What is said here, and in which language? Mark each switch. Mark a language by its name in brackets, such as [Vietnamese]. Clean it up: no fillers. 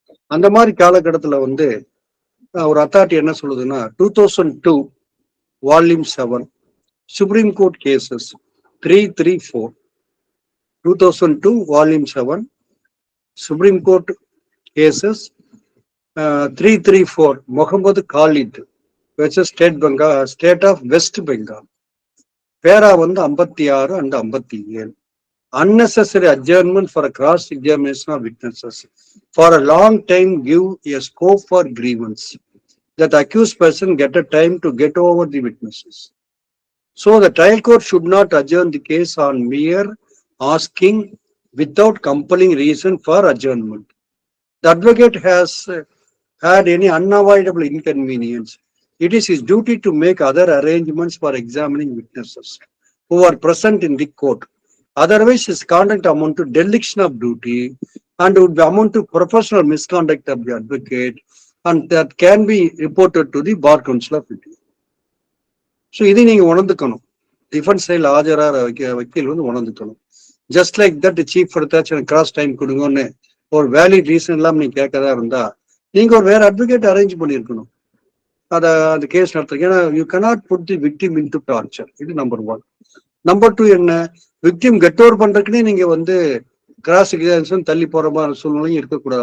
[Tamil] அந்த மாதிரி காலகட்டத்தில் வந்து ஒரு அத்தாரிட்டி என்ன சொல்லுதுன்னா 2002 volume 7 supreme court cases 334 2002 volume 7 supreme court cases 334 Mohammed Khalid versus state of west Bengal பேரா வந்து 56 and 57. [English] unnecessary adjournment for a cross examination of witnesses for a long time give a scope for grievance, that accused person get a time to get over the witnesses. So the trial court should not adjourn the case on mere asking without compelling reason for adjournment. The advocate has had any unavoidable inconvenience, it is his duty to make other arrangements for examining witnesses who are present in the court. Otherwise, his conduct amount to dereliction of duty and would amount to professional misconduct of the advocate, and that can be reported to the Bar Council of India. [Tamil] So இதை நீங்க உணர்ந்துக்கணும். Defence சைடில் ஆஜராகிற வக்கீல் வந்து உணர்ந்துக்கணும். [English] just like that [Tamil] chief எடுத்தாச்சும் cross time கொடுங்கன்னு ஒரு valid reason இல்லாமல் நீங்க கேட்கறதா இருந்தா நீங்க ஒரு வேற அட்வொகேட் அரேஞ்ச் பண்ணியிருக்கணும் அதை அந்த கேஸ் நடத்துறதுக்கு. ஏன்னா [English] You cannot put the victim in to torture. [Tamil] இது நம்பர் 1. நம்பர் 2 என்ன, விக்டிம் கெட் ஓவர் பண்றதுக்குன்னே நீங்க வந்து கிராஸ் எக்ஸாமினேஷன் தள்ளி போற மாதிரி சூழ்நிலையும் இருக்கக்கூடாது.